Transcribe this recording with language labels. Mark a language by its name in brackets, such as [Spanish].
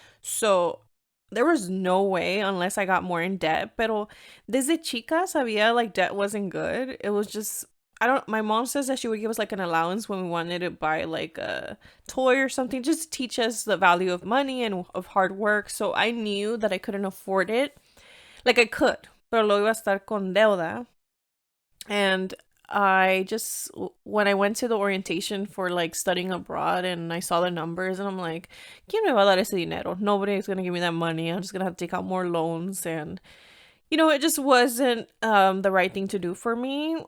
[English] So there was no way unless I got more in debt. [Spanish] Pero desde chica sabía [English] like debt wasn't good. It was just I don't my mom says that she would give us like an allowance when we wanted to buy like a toy or something just to teach us the value of money and of hard work. So I knew that I couldn't afford it. Like I could, [Spanish] pero lo iba a estar con deuda. [English] And I just, when I went to the orientation for like studying abroad and I saw the numbers and I'm like, [Spanish] ¿Quién me va a dar ese dinero? [English] Nobody's going to give me that money. I'm just going to have to take out more loans. And, it just wasn't the right thing to do for me.